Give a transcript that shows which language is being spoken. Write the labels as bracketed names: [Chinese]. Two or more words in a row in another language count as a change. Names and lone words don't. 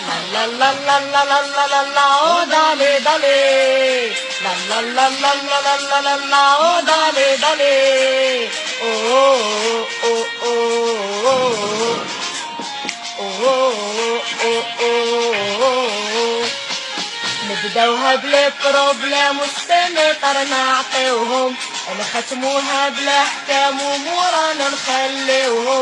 [Spanish] la la la la la la la la, oh dale dale. La la la la la la la la la, oh dale dale. Oh oh oh oh oh oh oh oh oh. [Arabic] نبداوها بلا بروبلام والسنطر نعطيوهم، نختموها بلا حكام ومورانا نخليوهم.